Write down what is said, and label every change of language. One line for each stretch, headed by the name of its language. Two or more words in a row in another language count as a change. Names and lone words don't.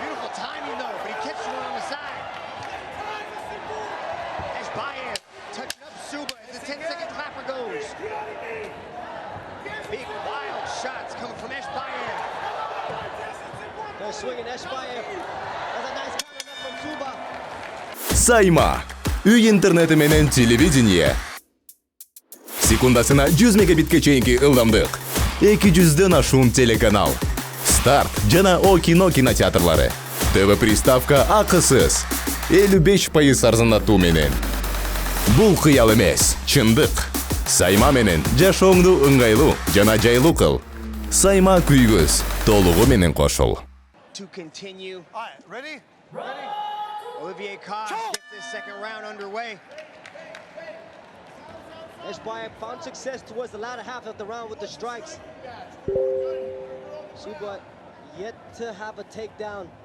English: Beautiful timing, though, but he catches one on the side. EШBAEV touching up Subba as the 10-second clapper goes. Big, wild shots coming from EШBAEV. They're swinging EШBAEV. That's a nice counter from Subba.
Kyrgyz: Сайма. Үй интернети менен телевидение. Секундасына 100 мегабитке чейинки ылдамдык. 200дөн ашуун телеканал. Старт жана О кино кинотеатрлары. ТВ приставка акысыз. 55% арзандатуу менен. Бул кыял эмес, чындык. Сайма менен жашооңду ыңгайлуу жана жайлуу кыл. Сайма күйгөз, толугу менен кошул.
English: To continue. All right, ready? Olivier Koss gets this second round underway. EШBAEV found success towards the latter half of the round with the strikes. Subba yet to have a takedown.